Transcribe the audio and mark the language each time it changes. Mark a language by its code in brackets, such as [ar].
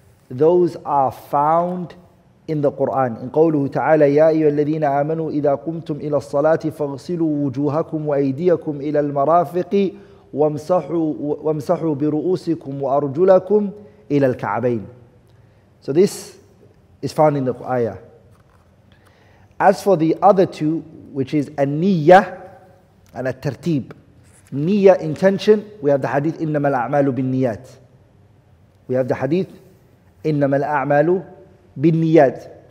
[en] Those are found in the Quran. [ar] In قوله تعالى يا أيها الذين آمنوا إذا قمتم إلى الصلاة فاغسلوا وجوهكم وأيديكم إلى المرافق وامسحوا برؤوسكم وأرجلكم إلى الكعبين. [en] So this is found in the ayah. As for the other 2, which is an-niyyah and at-tartib. Niyyah, intention, we have the hadith [ar] إِنَّمَا الْأَعْمَالُ بِالنِّيَّاتِ. [en] We have the hadith [ar] إِنَّمَا الْأَعْمَالُ بِالنِّيَّاتِ.